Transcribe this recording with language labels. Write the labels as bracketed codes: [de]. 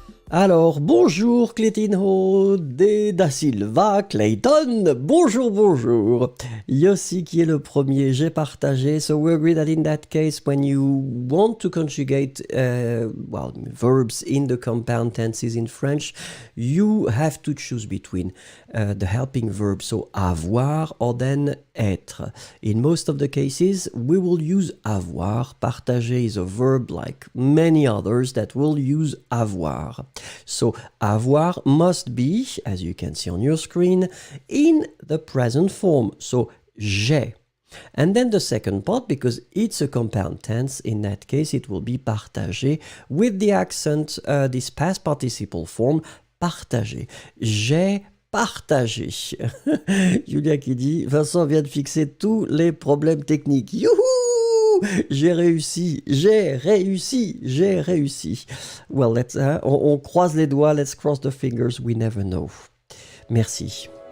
[fr] Alors, bonjour Clétinho, da Silva, Clayton, bonjour, bonjour. Yossi qui est le premier, j'ai partagé. [en] So we agree that in that case, when you want to conjugate, verbs in the compound tenses in French, you have to choose between the helping verb, so avoir, or then être. In most of the cases, we will use avoir. Partager is a verb like many others that will use avoir. So avoir must be, as you can see on your screen, in the present form. So j'ai. And then the second part, because it's a compound tense, in that case it will be partagé with the accent, this past participle form, partagé. [fr] J'ai partagé. Julia qui dit, Vincent vient de fixer tous les problèmes techniques. Youhou! J'ai réussi, j'ai réussi, j'ai réussi. [en] Well, [fr] on croise les doigts, [en] let's cross the fingers, we never know. [fr] Merci.